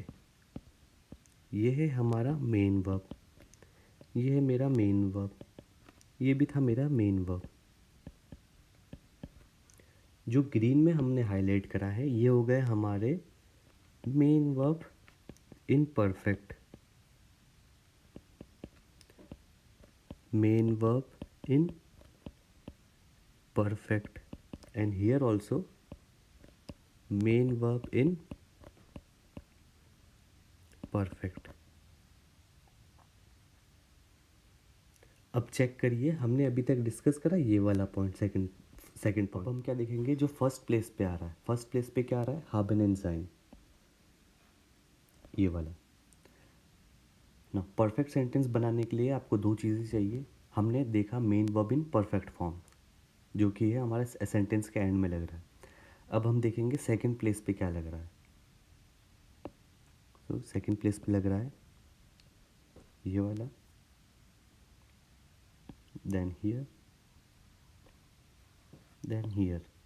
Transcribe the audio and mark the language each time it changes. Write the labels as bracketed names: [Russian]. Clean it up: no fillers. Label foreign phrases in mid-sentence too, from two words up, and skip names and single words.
[Hindi] ये है हमारा मेन वर्ब, ये है मेरा मेन वर्ब, ये भी था मेरा मेन वर्ब। जो ग्रीन में हमने हाईलाइट करा है ये हो गए हमारे [English] main verb in perfect, main verb in perfect, and here also main verb in perfect. [Hindi] अब चेक करिए, हमने अभी तक डिस्कस करा ये वाला पॉइंट, [English] second point. [Hindi] हम क्या देखेंगे, जो [English] first place [Hindi] पे आ रहा है, [English] first place [Hindi] पे क्या आ रहा है, [German] haben and sein, [Hindi] ये वाला ना। [English] perfect sentence [Hindi] बनाने के लिए आपको 2 चीज़ें चाहिए। हमने देखा [English] main verb in perfect form, [Hindi] जो कि है हमारे सेंटेंस के एंड में लग रहा है। अब हम देखेंगे [English] second place [Hindi] पे क्या लग रहा है। तो [English] second place [Hindi] पे लग रहा है ये वाला, [English] then here, then here.